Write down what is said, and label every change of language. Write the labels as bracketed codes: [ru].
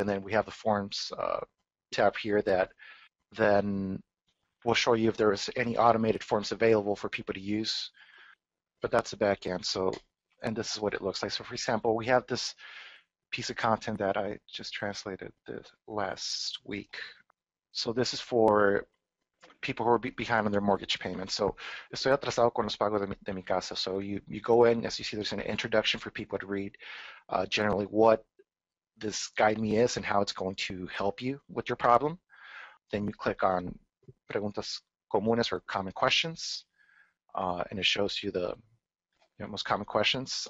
[en] And then we have the forms tab here that then will show you if there is any automated forms available for people to use. But that's the back end. So, and this is what it looks like. So for example, we have this piece of content that I just translated last week. So this is for people who are behind on their mortgage payments. So, [es] estoy atrasado con los pagos de mi casa. [en] So you go in, as you see, there's an introduction for people to read generally what this GuideMe is and how it's going to help you with your problem. Then you click on preguntas comunes or common questions, and it shows you the most common questions.